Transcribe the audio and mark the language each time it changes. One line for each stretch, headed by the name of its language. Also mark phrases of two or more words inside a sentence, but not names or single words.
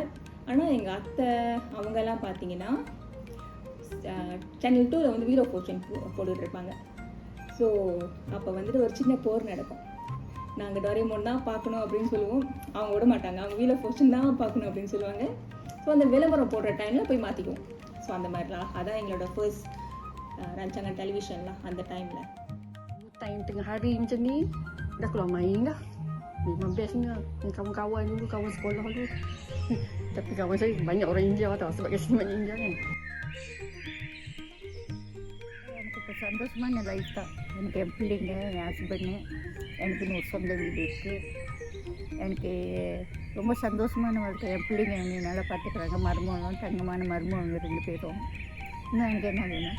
Tamil: ஆனால் எங்கள் அத்தை அவங்கெல்லாம் பார்த்தீங்கன்னா சேனல் 2ல் வந்து வீரோ போர்ஷன் போட்டுட்ருப்பாங்க. ஸோ அப்போ வந்துட்டு ஒரு சின்ன போர் நடக்கும். நாங்கள் டோரேமோன் தான் பார்க்கணும் அப்படின்னு சொல்லுவோம். அவங்க விட மாட்டாங்க. அவங்க வீரோ போர்ஷன் தான் பார்க்கணும் அப்படின்னு சொல்லுவாங்க. ஸோ அந்த விளம்பரம் போடுற டைமில் போய் மாற்றிக்குவோம். ஸோ அந்த மாதிரிலாம் அதான் எங்களோட ஃபர்ஸ்ட்
Malay: rancangan television lah
Tamil: அந்த டைமில்.
Malay: Time tengah hari macam ni, dah keluar main dah. Memang bestnya. Kawan-kawan dulu, kawan sekolah dulu. Tapi kawan saya banyak orang India tau, sebab kat sini banyak India kan.
Tamil: எனக்கு இப்போ சந்தோஷமான லைஃப் தான். எனக்கு என் பிள்ளைங்க, என் ஹஸ்பண்டு, எனக்கு ஒரு சொந்த வீடு இருக்குது. எனக்கு ரொம்ப சந்தோஷமான வாழ்க்கை. என் பிள்ளைங்க என்னை நல்லா பார்த்துக்கிறாங்க. மருமகளும் தங்கமான மருமகள் 2 பேரும். இன்னும் எனக்கு என்ன வேணும்?